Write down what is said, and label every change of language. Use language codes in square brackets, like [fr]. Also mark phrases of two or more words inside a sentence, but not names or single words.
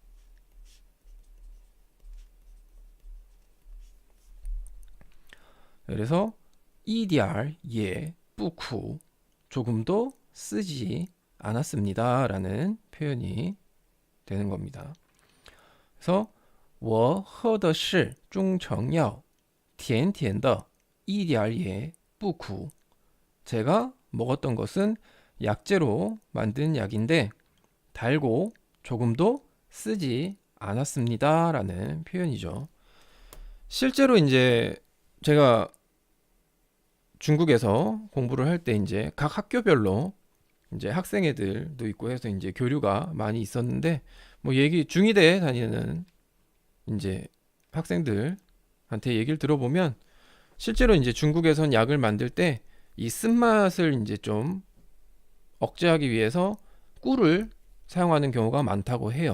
[ko] 그래서 EDR 예 뿌쿠 조금도 쓰지 않았습니다 라는 표현이 되는 겁니다. 그래서 [zh] 我喝的是中成药甜甜的一点也不苦 [ko] 제가 먹었던 것은 약재로 만든 약인데 달고 조금도 쓰지 않았습니다 라는 표현이죠. 실제로 이제 제가 중국에서 공부를 할 때 이제 각 학교별로 이제 학생회들도 있고 해서 이제 교류가 많이 있었는데 뭐 얘기 중이대에 다니는 이제 학생들한테 얘기를 들어보면 실제로 이제 중국에선 약을 만들 때 이 쓴맛을 이제 좀 억제하기 위해서 꿀을 사용하는 경우가 많다고 해요.